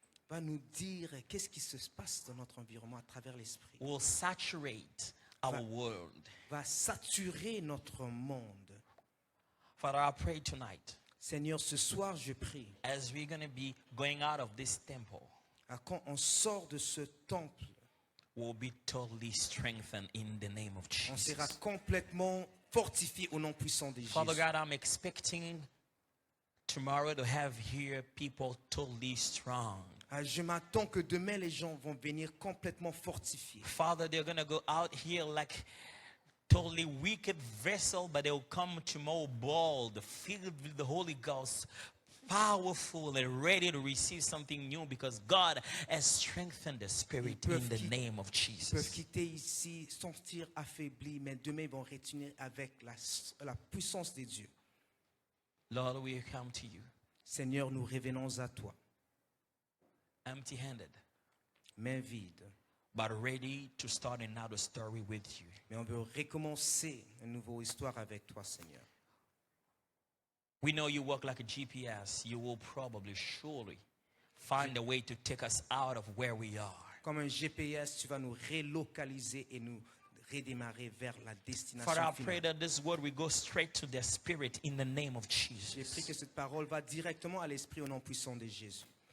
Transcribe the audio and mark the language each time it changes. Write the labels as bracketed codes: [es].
[fr] va nous dire qu'est-ce qui se passe dans notre environnement à travers l'esprit. [en] will saturate our world. [fr] Va saturer notre monde. [en] Father, I pray tonight, [fr] Seigneur, ce soir, je prie, [en] as we're going to be going out of this temple, [fr] quand on sort de ce temple, [en] we'll be totally strengthened in the name of [fr] on sera [en] Jesus. [fr] complètement fortifié au nom puissant de [en] Father [fr] Jésus. [en] God, I'm expecting tomorrow to have here people totally strong. [fr] Je m'attends que demain, les gens vont venir complètement fortifiés. [en] Father, they're going to go out here like totally wicked vessel, but they'll come tomorrow bold, filled with the Holy Ghost, powerful and ready to receive something new because God has strengthened the spirit in the name of [fr] Ils peuvent [en] Jesus. [fr] quitter ici, sentir affaiblis, mais demain, ils vont retourner avec la puissance de Dieu. [en] Lord, we come to you [fr] Seigneur, nous revenons à toi, [en] empty-handed, [fr] main vide. [en] but ready to start another story with you. [fr] Mais on veut recommencer une nouvelle histoire avec toi, Seigneur. [en] We know you work like a GPS. You will probably, surely find a way to take us out of where we are. [fr] Comme un GPS, tu vas nous relocaliser et nous redémarrer vers la destination [en] Father, I pray [fr] finale. [en] that this word will go straight to their spirit in the name of [fr] J'ai pris que [en] Jesus. [fr] cette parole va directement à l'esprit au nom puissant de Jésus.